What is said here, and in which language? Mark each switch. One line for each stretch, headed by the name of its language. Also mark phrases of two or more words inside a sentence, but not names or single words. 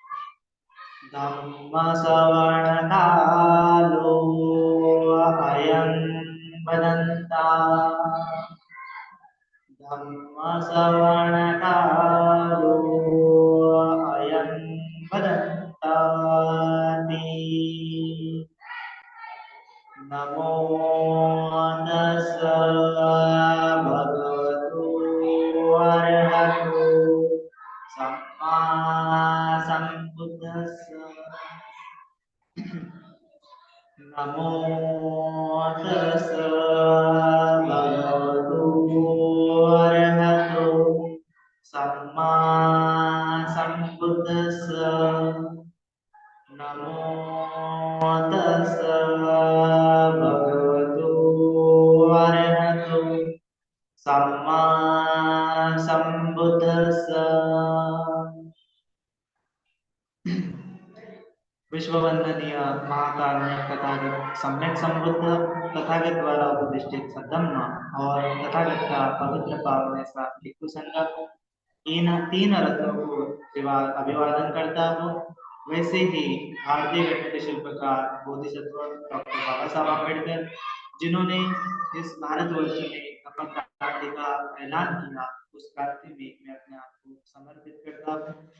Pali: धम्मश्रवणकालो अयं वदन्ता धम्मश्रवणकालो अयं वदन्ताति नमो तस्स भगवतो अरहतो सम्मा सम्बुद्धस्स नमो तस्स भगवतो अरहतो सम्मा सम्बुद्धस्स नमो तस्स भगवतो अरहतो सम्मा सम्बुद्धस्स।
Hindi: विश्ववंदनीय महाकारुण्य तथागत सम्यक संबुद्ध तथागत द्वारा उपदिष्टित सद्धम्म और तथागत का पवित्र पावन ऐसा भिक्षु संघ इन तीन रत्नों को अभिवादन करता हूँ। वैसे ही भारतीय गणित शिल्पकार बोधिसत्व डॉक्टर बाबा साहब अम्बेडकर जिन्होंने इस भारतवर्ष में अपनी क्रांति का ऐलान किया, उस क्रांति में मैं अपने आप को समर्पित करता हूँ।